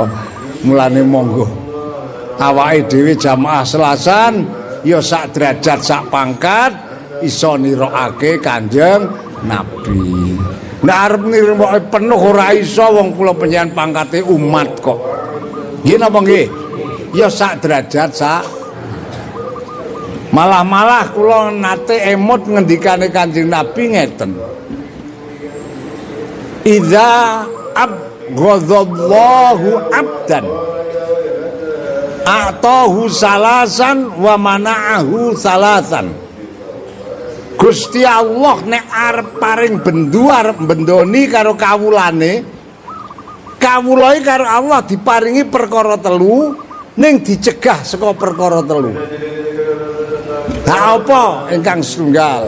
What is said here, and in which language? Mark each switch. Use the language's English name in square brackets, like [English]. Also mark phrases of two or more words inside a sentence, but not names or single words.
[Javanese] Mulane monggo awake dhewe jamaah selasan ya sak derajat sak pangkat iso nirokake Kanjeng Nabi. Nek arep nirmoke penuh ora iso wong kula panjenengan pangkate umat kok. Nggih napa nggih? Ya sak derajat sak. Malah kula nate emot ngendikane Kanjeng Nabi ngeten. [Arabic] إذا أبغض الله عبدا أعطاه ثلاثا ومنعه ثلاثا. [Javanese] Gusti Allah nek arep paring bendu arep bendoni karo kawulane, kawulahe karo Allah diparingi perkara telu ning dicegah saka perkara telu. Ha apa ingkang setunggal?